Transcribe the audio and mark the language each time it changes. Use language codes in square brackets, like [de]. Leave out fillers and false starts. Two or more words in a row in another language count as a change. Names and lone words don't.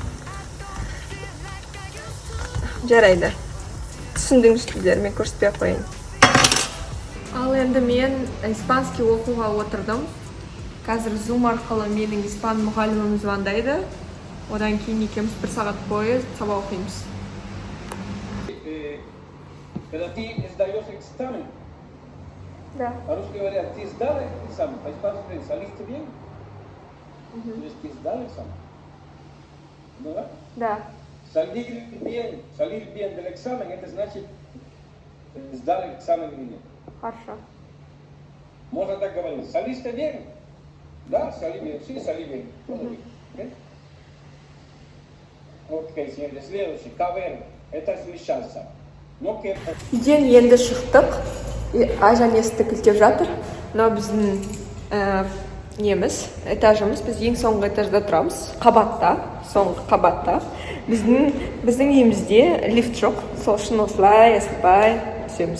[kk] Жарайды. Түсіндіңіздер, мен көрсетпей қойын. Ал енді мен испанский оқуға отырдым. Қазір Zoom арқылы менің испан мұғалімім звондайды. Одан кейін екеуміз 1 сағат бойы сабақ оқимыз. [es] Pero a ti [ru] сдаешь экзамен? Да. По-русски говорят, ты сдал экзамен, по-испански говорят, [es] saliste bien? [ru] То есть ты сдал экзамен? Ну да? Да. [es] Salir bien del examen, [ru] это значит, сдал экзамен или нет. Хорошо. Можно так говорить, [es] saliste bien? Да, salí bien, sí, salí bien. [ru] Окей, señores, следующий, caber, это смещаться. [kk] Үйден енді шықтық. Айжан есікті кілтеп жатыр. Мынау біздің этажымыз. Біз ең соңғы этажда тұрамыз. Қабатта, соңғы қабатта. Біздің үйімізде лифт жоқ. Сол үшін осылай асықпай түсеміз.